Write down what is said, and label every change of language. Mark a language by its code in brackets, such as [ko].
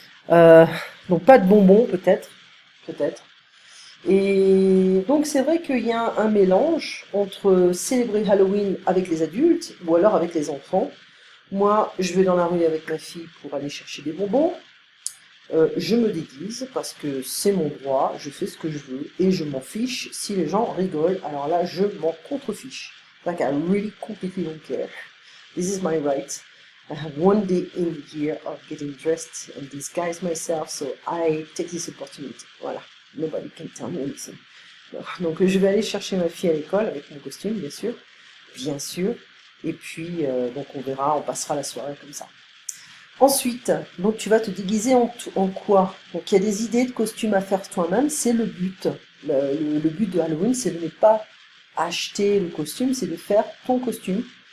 [fr] Euh, donc pas de bonbons, peut-être. Et donc c'est vrai qu'il y a un mélange entre célébrer Halloween avec les adultes ou alors avec les enfants. Moi, je vais dans la rue avec ma fille pour aller chercher des bonbons. Je me déguise parce que c'est mon droit, je fais ce que je veux et je m'en fiche si les gens rigolent. Alors là, je m'en contrefiche. [en] Like I really completely don't care. This is my right. I have one day in the year of getting dressed and disguise myself, so I take this opportunity. Voilà. Nobody can tell me anything. [fr] Donc je vais aller chercher ma fille à l'école avec mon costume, bien sûr. Bien sûr. Et puis, donc on verra, on passera la soirée comme ça. Ensuite, donc tu vas te déguiser en quoi? Donc il y a des idées de costumes à faire toi-même, c'est le but. Le but de Halloween, c'est de ne pas acheter le costume, c'est de faire ton costume.